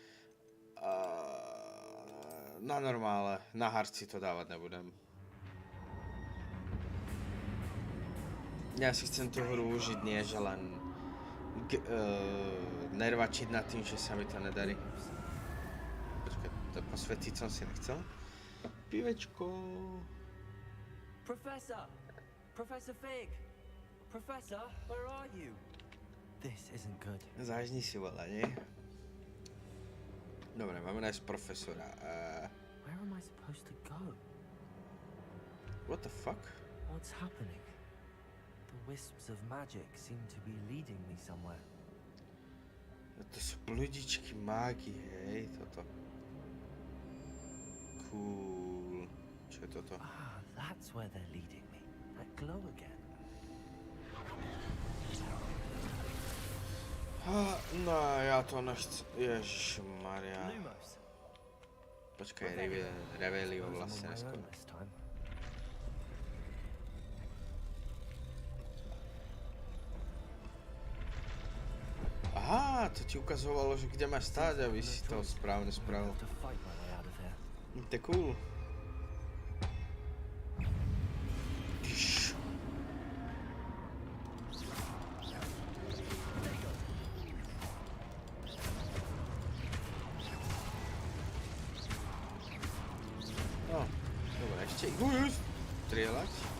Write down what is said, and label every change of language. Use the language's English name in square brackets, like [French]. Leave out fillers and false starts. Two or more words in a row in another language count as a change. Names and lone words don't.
[Slovak] Na normále, na hardci to dávať nebudem. Ja si chcem tú hru užiť, nie že len nervačiť nad tým, že sa mi to nedarí. Počkaj, to posvetiť som si nechcel. Pivečko. [English] Professor! Professor Fig! Professor, where are you? This isn't good. [Slovak] Zážni si veľa, nie? Dobre, máme nájsť profesora. [English] Where am I supposed to go? What the fuck? What's happening? The wisps of magic seem to be leading me somewhere. [Slovak] To sú bludičky mágie, hej, toto. Cool. Čo je toto? [English] Ah, that's where they're leading me. That glow again. [Slovak] No, ja to nechcem. Ježišmaria. Lumos. Počkaj, Revelio vlastne neskôr. [English] This time. [Slovak] Aha, to ti ukazovalo, že kde máš stáť, aby si to správne spravil. [English] To fight my way out of here. [Slovak] To je cool. Tyš. No, dobre, ešte strieľať.